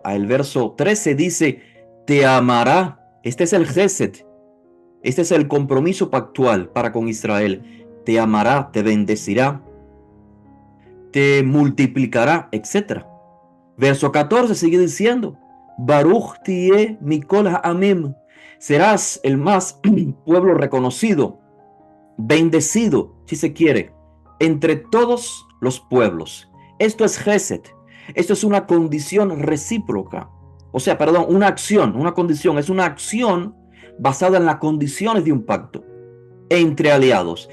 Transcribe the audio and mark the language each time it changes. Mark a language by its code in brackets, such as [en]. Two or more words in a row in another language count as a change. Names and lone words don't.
[es] El verso 13 dice, te amará. Este es el Gesed. Este es el compromiso pactual para con Israel. Te amará, te bendecirá, te multiplicará, etc. Verso 14 sigue diciendo, [he] ברוך תהיה מכל העמים. [es] Serás el más pueblo reconocido, bendecido, si se quiere, entre todos los pueblos. Esto es Gesed. Esto es una condición recíproca. O sea, perdón, una acción, una condición. Es una acción basada en las condiciones de un pacto entre aliados.